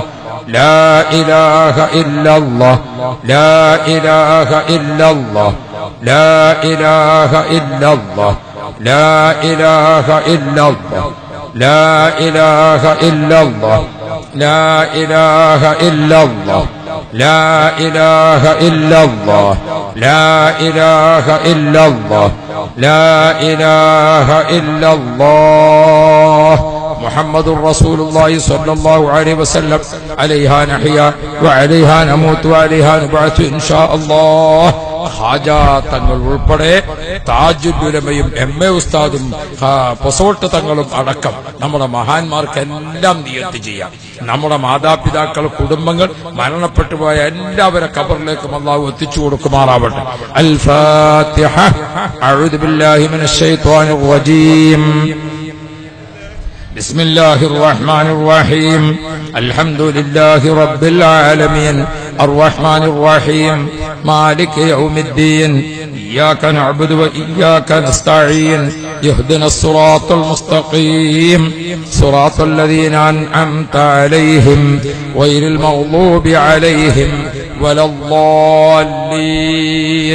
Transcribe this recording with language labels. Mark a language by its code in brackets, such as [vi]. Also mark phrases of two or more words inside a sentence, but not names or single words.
[ar] لا إله إلا الله، لا إله إلا الله، لا إله إلا الله، لا إله إلا الله، لا إله إلا الله، لا إله إلا الله، لا إله إلا الله، لا إله إلا الله، لا إله إلا الله. محمد رسول الله صلى الله عليه وسلم. عليها نحيا وعليها نموت وعليها نبعث إن شاء الله. [ml] ഹാജാ തങ്ങൾ ഉൾപ്പെടെ താജുലുലമയും MA ഉസ്താദും പൊസോട്ട് തങ്ങളും അടക്കം നമ്മുടെ മഹാന്മാർക്കെല്ലാം നിയത്ത് ചെയ്യാം. നമ്മുടെ മാതാപിതാക്കൾ, കുടുംബങ്ങൾ, മരണപ്പെട്ടുപോയ എല്ലാവരെ ഖബറിലേക്കും അല്ലാഹു എത്തിച്ചു കൊടുക്കുമാറാവട്ടെ. [ar] الفاتحة. أعوذ بالله من الشيطان الرجيم. بسم الله الرحمن الرحيم. الحمد لله رب العالمين الرحمن الرحيم مالك يوم الدين. إياك نعبد وإياك نستعين. اهدنا الصراط المستقيم صراط الذين أنعمت عليهم غير المغضوب عليهم ولا الضالين.